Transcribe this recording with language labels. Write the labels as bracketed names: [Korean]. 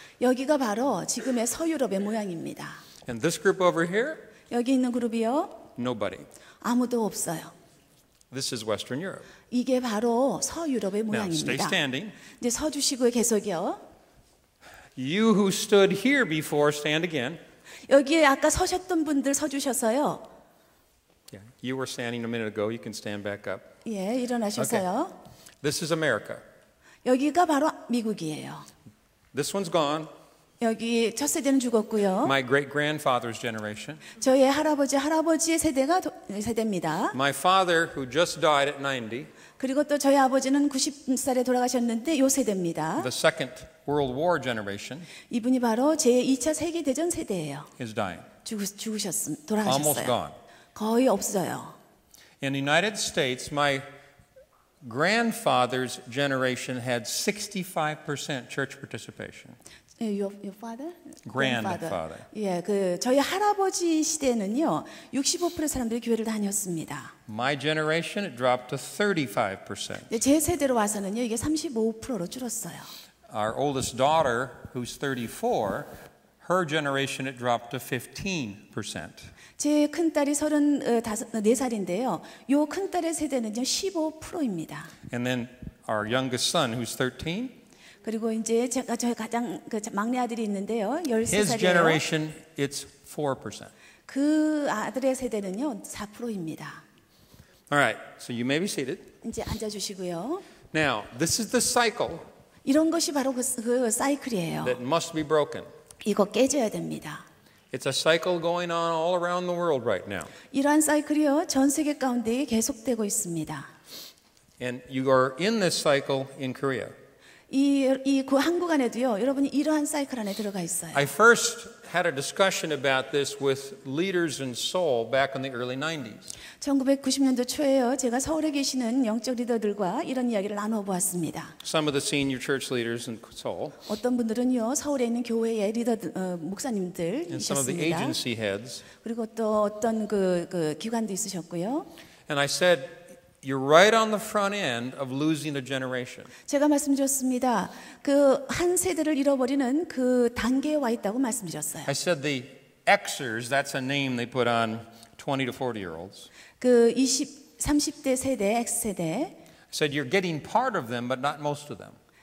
[Korean] 여기가 바로 지금의 서유럽의 모양입니다. [English] And this group over here, [Korean] 여기 있는 그룹이요, [English] nobody. [Korean] 아무도 없어요. [English] This is Western Europe. [Korean] 이게 바로 서유럽의 [English] Now, stay [Korean] 모양입니다. [English] standing. [Korean] 이제 서 주시고요, 계속요. [English] You who stood here before, stand again. [Korean] 여기에 아까 서셨던 분들 서 주셔서요. [English] Yeah, you were standing a minute ago. You can stand back up. [Korean] 예, 일어나셔서요. [English] This is America. [Korean] 여기가 바로 미국이에요. [English] This one's gone. [Korean] 여기 첫 세대는 죽었고요. [English] My great-grandfather's generation. [Korean] 저의 할아버지의 세대입니다. [English] My father, who just died at 90, [Korean] 그리고 또 저희 아버지는 90살에 돌아가셨는데 요 세대입니다. [English] the Second World War generation, [Korean] 이분이 바로 제2차 세계대전 세대예요. [English] is dying. almost Almost [Korean] 돌아가셨어요. [English] gone. [Korean] 거의 없어요. [English] In the United States, my grandfather's generation had 65% church participation. Your father? Grandfather. [Korean] 예, 그 저희 할아버지 시대는요, 65% 사람들이 교회를 다녔습니다. [English] My generation, it dropped to 35%. [Korean] 제 세대로 와서는요, 이게 35%로 줄었어요. [English] Our oldest daughter, who's 34, her generation, it dropped to 15%. [Korean] 제 큰딸이 34살인데요. 요 큰딸의 세대는요 15%입니다. [English] And then our youngest son, who's 13, [Korean] 그리고 이제 저희 가장 막내 아들이 있는데요. [English] his [Korean] 13살이에요. [English] generation, it's 4%. [Korean] 그 아들의 세대는요 4%입니다. [English] All right, so you may be seated. [Korean] 이제 앉아 주시고요. [English] Now, this is the cycle [Korean] 이런 것이 바로 그 사이클이에요. [English] that must be broken. [Korean] 이거 깨져야 됩니다. [English] It's a cycle going on all around the world right now. [Korean] 이러한 사이클이요 전 세계 가운데 계속되고 있습니다. [English] And you are in this cycle in Korea. [Korean] 그 한국 안에도요, 여러분이 이러한 사이클 안에 들어가 있어요. [English] I first had a discussion about this with leaders in Seoul back in the early 90s. [Korean] 1990년도 초에요, 제가 서울에 계시는 영적 리더들과 이런 이야기를 나눠 보았습니다. [English] Some of the senior church leaders in Seoul [Korean] 어떤 분들은요, 서울에 있는 교회의 리더들, 목사님들 [English] and some of the [Korean] 있었습니다. [English] agency heads. [Korean] 그리고 또 어떤 그 기관도 있으셨고요. [English] And I said, you're right on the front end of losing a generation. [Korean] 제가 말씀드렸습니다. 그 한 세대를 잃어버리는 그 단계에 와 있다고 말씀드렸어요. [English] I said the Xers, that's a name they put on 20 to 40-year-olds. [Korean] 그 30대 세대, X세대. [English] I said you're getting part of them, but not most of them.